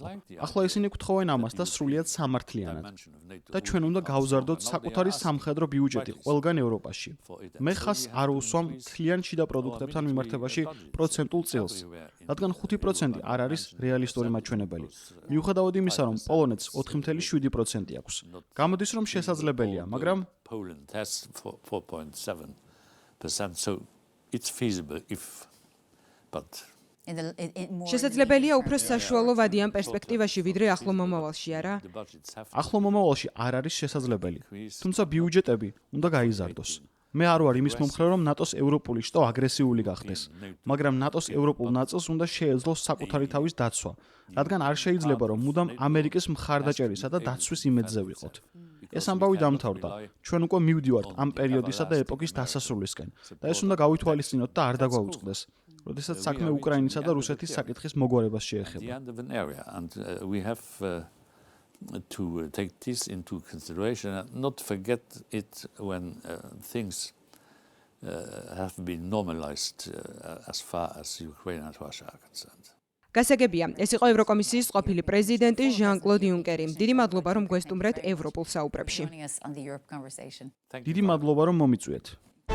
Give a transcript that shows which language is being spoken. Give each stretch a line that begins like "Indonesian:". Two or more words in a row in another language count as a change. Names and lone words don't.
Georgian: ახლა ისინი გვთხოვენ ამას და სრულიად სამართლიანად. და ჩვენ უნდა გავზარდოთ საკუთარი სამხედრო ბიუჯეტი ყველგან ევროპაში. მე ხას არ უსვამ მთლიან შიდა პროდუქტებთან მიმართებაში პროცენტულ წილს, რადგან 5% არ არის რეალისტური მაჩვენებელი. მიუხედავად იმისა, რომ პოლონეთს 4.7% აქვს. გამოდის, რომ შესაძლებელია, მაგრამ
English: Poland has 4.7%, so it's feasible if, but
Georgian: შესაძლებელია უფრო საშუალო ვადიან პერსპექტივაში, ვიდრე ახლო მომავალში, არა?
English: the budgets have
Georgian: ახლო მომავალში არ არის შესაძლებელი. თუმცა ბიუჯეტები უნდა გაიზარდოს. მე არ ვარ იმის მომხრე, რომ ნატოს ევროპული შტო აგრესიული გახდეს, მაგრამ ნატოს ევროპულ ნაწილს უნდა შეეძლოს საკუთარი თავის დაცვა, რადგან არ შეიძლება, რომ მუდამ ამერიკის მხარდაჭერისა და დაცვის იმედზე ვიყოთ. ეს ამბავი დამთავრდა. ჩვენ უკვე მივდივართ ამ პერიოდისა და ეპოქის დასასრულისკენ და ეს უნდა გავითვალისწინოთ და არ დაგვაუწყდეს, როდესაც საქმე უკრაინისა და რუსეთის საკითხის მოგვარებას
English: the
Georgian: შეეხება.
English: end of an area, and we have to take this into consideration and not forget it when things have been normalized as far as Ukraine and Russia are concerned.
Georgian: გასაგებია, ეს იყო ევროკომისიის ყოფილი პრეზიდენტი ჟან-კლოდ იუნკერი. დიდი მადლობა, რომ გვესტუმრეთ ევროპულ საუბრებში.
English: joining us on the Europe conversation.
Georgian: დიდი მადლობა, რომ მომიწვიეთ.